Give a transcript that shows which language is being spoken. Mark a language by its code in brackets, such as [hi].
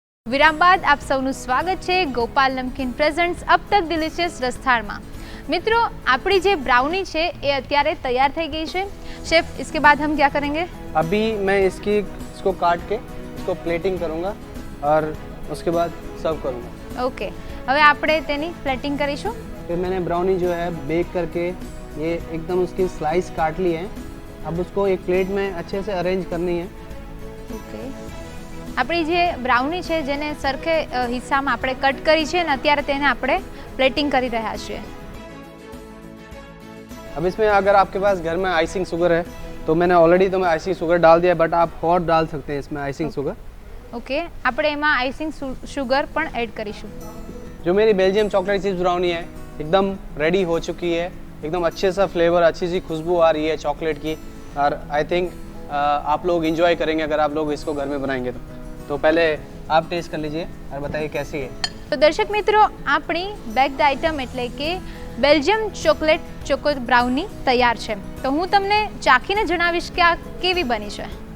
[gu] વિરામ બાદ આપ સૌનું સ્વાગત છે ગોપાલ નમકીન પ્રેઝન્ટ્સ અબ તક ડિલિશિયસ રસથાળમાં। મિત્રો આપણી જે બ્રાઉની છે એ અત્યારે તૈયાર થઈ ગઈ છે। [hi] शेफ इसके बाद हम क्या करेंगे? अभी मैं इसको काट के इसको प्लेटिंग करूँगा और उसके बाद सर्व करूँगा। [gu] ओके, હવે આપણે તેની પ્લેટિંગ કરીશું। [hi] फिर मैंने ब्राउनी जो है बेक करके ये एकदम उसकी स्लाइस काट ली है। अब उसको एक प्लेट में अच्छे से अरेंज करनी है। [gu] ओके, આપણી જે બ્રાઉની છે જેને સરખે હિસ્સામાં આપણે કટ કરી છે અને અત્યારે તેને આપણે પ્લેટિંગ કરી રહ્યા છીએ। [hi] अब इसमें अगर आपके पास घर में आइसिंग शुगर है तो मैंने ऑलरेडी तो मैं आइसिंग शुगर डाल दिया, बट आप और डाल सकते हैं इसमें आइसिंग शुगर। [gu] ओके, આપણે એમાં આઇસિંગ શુગર પણ એડ કરીશું। [hi] जो मेरी बेल्जियम चॉकलेट चिप्स ब्राउनी है एकदम रेडी हो चुकी है। एकदम अच्छे सा फ्लेवर, अच्छी सी खुशबू आ रही है चॉकलेट की। और आई थिंक आप लोग इंजॉय करेंगे अगर आप लोग इसको घर में बनाएंगे तो पहले आप टेस्ट कर लीजिए और बताइए कैसी है। [gu] તો દર્શક મિત્રો, આપણી બેક્ડ આઇટમ એટલે કે બેલ્જિયમ ચોકલેટ ચોકો બ્રાઉની તૈયાર છે. તો હું તમને ચાખીને જણાવીશ કે આ કેવી બની છે.